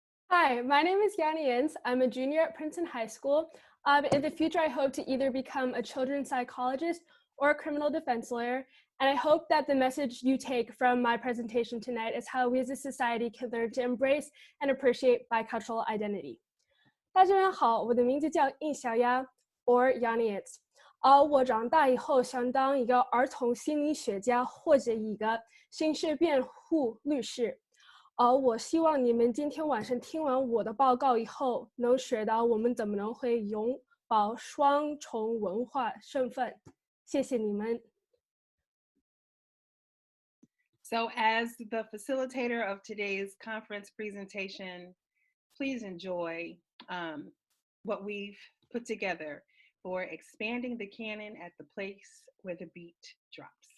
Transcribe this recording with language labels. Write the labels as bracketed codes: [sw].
[en] Hi, my name is JeanRenoit. I'm a junior at Princeton High School. In the future, I hope to either become a children's psychologist or a criminal defense lawyer. And I hope that the message you take from my presentation tonight is how we as a society can learn to embrace and appreciate bicultural identity. [zh] 大家好，我的名字叫应小丫 or JeanRenoit。我长大以后想当一个儿童心理学家或者一个刑事辩护律师。我希望你们今天晚上听完我的报告以后，能学到我们怎么能会拥抱双重文化身份。谢谢你们。 [en] So as the facilitator of today's conference presentation, please enjoy what we've put together for expanding the canon at the place where the beat drops.